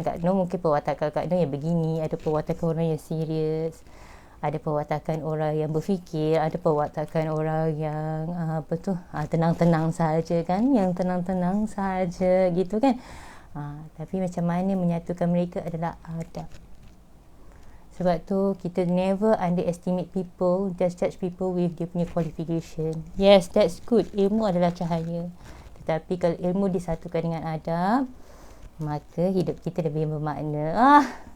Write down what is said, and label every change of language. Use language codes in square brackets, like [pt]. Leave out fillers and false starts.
[ms] Kak Nur mungkin perwatakan Kak Nur yang begini, ada perwatakan orang yang serius, ada perwatakan orang yang berfikir, ada perwatakan orang yang tenang-tenang saja kan, yang tenang-tenang saja gitu kan. Tapi macam mana menyatukan mereka adalah adab. Sebab tu kita [en] never underestimate people, just judge people with [ms] dia punya [en] qualification. Yes, that's good. [ms] Ilmu adalah cahaya. Tetapi kalau ilmu disatukan dengan adab, maka hidup kita lebih bermakna.